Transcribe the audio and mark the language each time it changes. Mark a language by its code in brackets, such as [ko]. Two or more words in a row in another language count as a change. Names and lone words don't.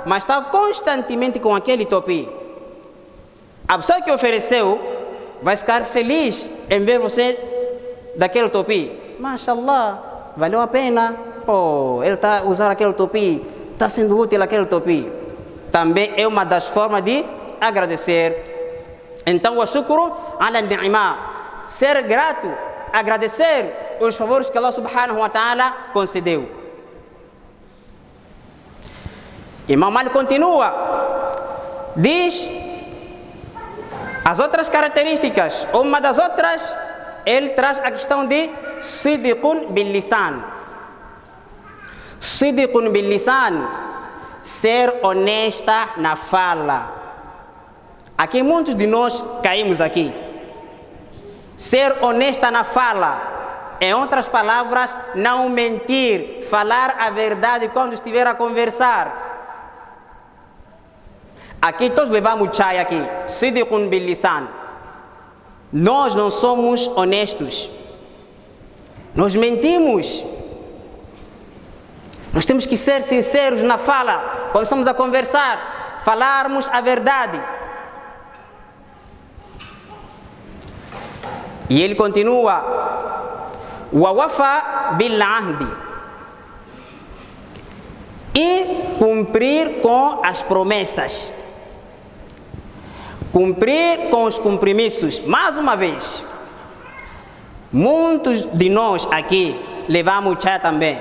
[pt] Mas está constantemente com aquele topi. A pessoa que ofereceu vai ficar feliz em ver você daquele topi. Mashallah, valeu a pena. Oh, ele está usando aquele topi. Está sendo útil aquele topi. Também é uma das formas de agradecer. Então, o [ar] شكر على النعمة, [pt] ser grato, agradecer os favores que Allah [ar] سبحانه وتعالى [pt] concedeu. Imam Malik continua, diz as outras características. Uma das outras, ele traz a questão de [ar] صدق باللسان. صدق باللسان, [pt] ser honesta na fala. Aqui muitos de nós caímos aqui. Ser honesta na fala, em outras palavras, não mentir, falar a verdade quando estiver a conversar. Aqui todos levamos chai aqui, [ar] صدق باللسان. [pt] Nós não somos honestos. Nós mentimos. Nós temos que ser sinceros na fala, quando estamos a conversar, falarmos a verdade. E ele continua, [ar] ووفاء بالعهد, [pt] e cumprir com as promessas, cumprir com os compromissos. Mais uma vez, muitos de nós aqui levamos chá também.